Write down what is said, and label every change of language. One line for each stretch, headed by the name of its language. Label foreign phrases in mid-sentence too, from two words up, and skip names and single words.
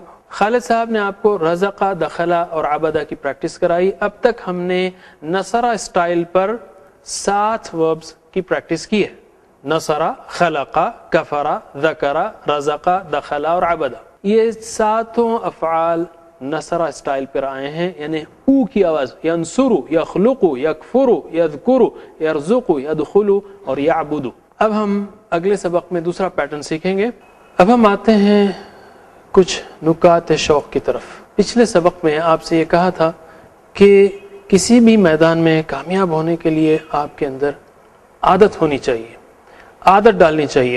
Urdu: خالد صاحب نے آپ کو
Arabic: رزقہ, دخلہ
Urdu: اور عبدہ کی پریکٹس کرائی. اب تک ہم نے نصرہ اسٹائل پر 7 وربز کی پریکٹس کی ہے.
Arabic: نصرہ, خلقہ, کفرہ, ذکرہ, رزقہ, دخلہ اور عبدہ.
Urdu: یہ 7 افعال نصرہ اسٹائل پر آئے ہیں, یعنی او کی آواز.
Arabic: ینصرو, یخلقو, یکفرو, یذکرو, یرزقو, یدخلو اور یعبدو.
Urdu: اب ہم اگلے سبق میں دوسرا پیٹرن سیکھیں گے. اب ہم آتے ہیں کچھ نکات شوق کی طرف. پچھلے سبق میں آپ سے یہ کہا تھا کہ کسی بھی میدان میں کامیاب ہونے کے لیے آپ کے اندر عادت ہونی چاہیے, عادت ڈالنی چاہیے.